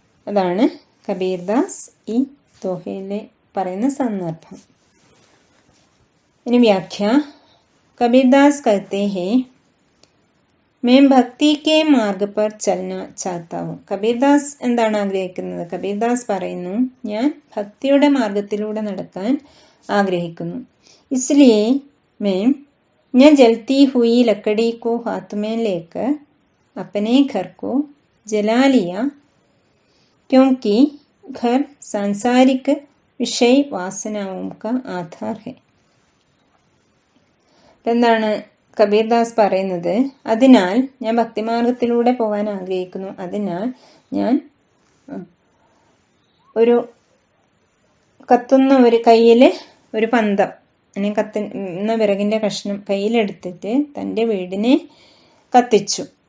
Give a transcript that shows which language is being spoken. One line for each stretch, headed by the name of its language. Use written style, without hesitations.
Malayalam: അതാണ് കബീർദാസ് ഈ ദോഹയിലെ പറയുന്ന സന്ദർഭം. ഇനി വ്യാഖ്യ.
Hindi: कबीरदास कहते हैं मैं भक्ति के मार्ग पर चलना चाहता हूँ.
Malayalam: കബീർദാസ് എന്താണ് ആഗ്രഹിക്കുന്നത്? കബീർദാസ് പറയുന്നു, ഞാൻ ഭക്തിയുടെ മാർഗത്തിലൂടെ നടക്കാൻ ആഗ്രഹിക്കുന്നു.
Hindi: इसलिए मैं जलती हुई लकड़ी को हाथ में लेकर अपने घर को जला लिया, क्योंकि घर सांसारिक विषय वासनाओं का आधार है.
Malayalam: എന്താണ് കബീർദാസ് പറയുന്നത്? അതിനാൽ ഞാൻ ഭക്തിമാർഗത്തിലൂടെ പോകാൻ ആഗ്രഹിക്കുന്നു. അതിനാൽ ഞാൻ ഒരു കത്തുന്ന ഒരു കയ്യിൽ ഒരു പന്തം അല്ലെങ്കിൽ കത്തുന്ന വിറകിൻ്റെ കഷ്ണം കയ്യിലെടുത്തിട്ട് തൻ്റെ വീടിനെ കത്തിച്ചു.